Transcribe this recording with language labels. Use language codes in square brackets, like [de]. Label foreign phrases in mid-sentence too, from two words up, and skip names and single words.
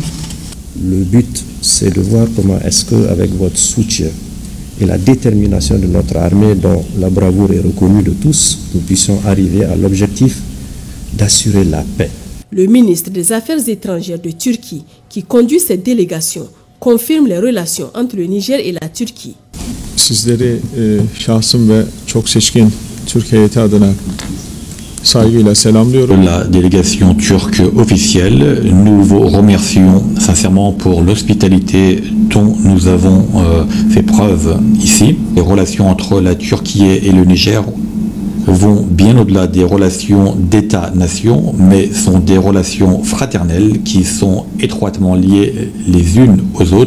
[fr] Le but, c'est de voir comment est-ce qu'avec votre soutien et la détermination de notre armée, dont la bravoure est reconnue de tous, nous puissions arriver à l'objectif d'assurer la paix. Le ministre des Affaires étrangères de Turquie, qui conduit cette délégation, confirme les relations entre le Niger et la Turquie. [tr] Sizleri şahsım ve çok seçkin Türk heyeti adına saygıyla selamlıyorum. [fr] La délégation turque officielle, nous vous remercions sincèrement pour l'hospitalité dont nous avons fait preuve ici. Les relations entre la Turquie et le Niger vont bien au-delà des relations d'État-nation, mais sont des relations fraternelles qui sont étroitement liées les unes aux autres.